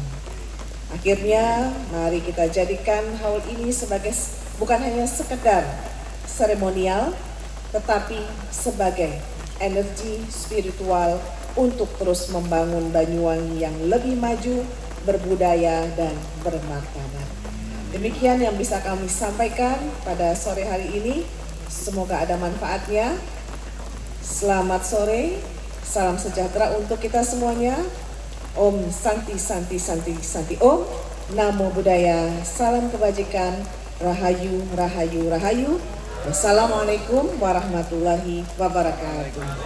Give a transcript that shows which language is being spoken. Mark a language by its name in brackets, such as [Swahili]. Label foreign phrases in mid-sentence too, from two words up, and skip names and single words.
[Indonesian] Akhirnya, mari kita jadikan haul ini sebagai bukan hanya sekedar seremonial, tetapi sebagai energi spiritual untuk terus membangun Banyuwangi yang lebih maju, berbudaya, dan bermartabat. Demikian yang bisa kami sampaikan pada sore hari ini. Semoga ada manfaatnya. Selamat sore, salam sejahtera untuk kita semuanya. [Sanskrit] ॐ शान्ति शान्ति शान्ति शान्ति ॐ. [Pali] Namo Buddhaya, [Indonesian] salam kebajikan, Rahayu Rahayu Rahayu. [Arabic] والسلام عليكم ورحمة الله وبركاته.